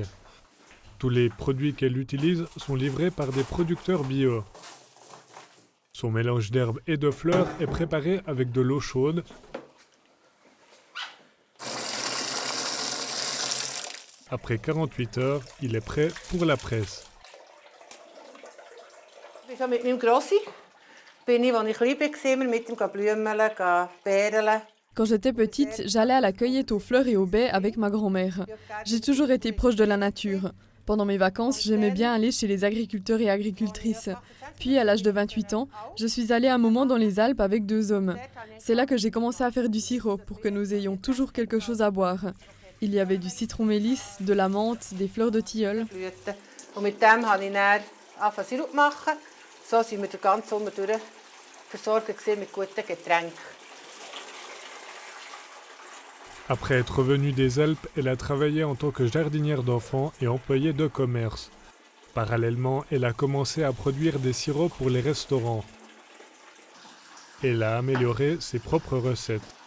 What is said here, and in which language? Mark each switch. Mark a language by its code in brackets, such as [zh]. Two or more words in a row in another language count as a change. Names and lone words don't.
[fr] Tous les produits qu'elle utilise sont livrés par des producteurs bio. Son mélange d'herbes et de fleurs est préparé avec de l'eau chaude. Après 48 heures, il est prêt pour la presse. [gsw] Mit meinem Grossi bin ich, als ich klein war, immer mit ihm blümeln, beeren. [fr] Quand j'étais petite, j'allais à la cueillette aux fleurs et aux baies avec ma grand-mère. J'ai toujours été proche de la nature. Pendant mes vacances, j'aimais bien aller chez les agriculteurs et agricultrices. Puis, à l'âge de 28 ans, je suis allée un moment dans les Alpes avec 2 hommes. C'est là que j'ai commencé à faire du sirop pour que nous ayons toujours quelque chose à boire. Il y avait du citron-mélisse, de la menthe, des fleurs de tilleul. [de] Und mit dem habe ich dann angefangen Sirup zu machen. So sind wir den ganzen Sommer durch versorgt mit guten Getränken. [fr] Après être revenue des Alpes, elle a travaillé en tant que jardinière d'enfants et employée de commerce. Parallèlement, elle a commencé à produire des sirops pour les restaurants. Elle a amélioré ses propres recettes.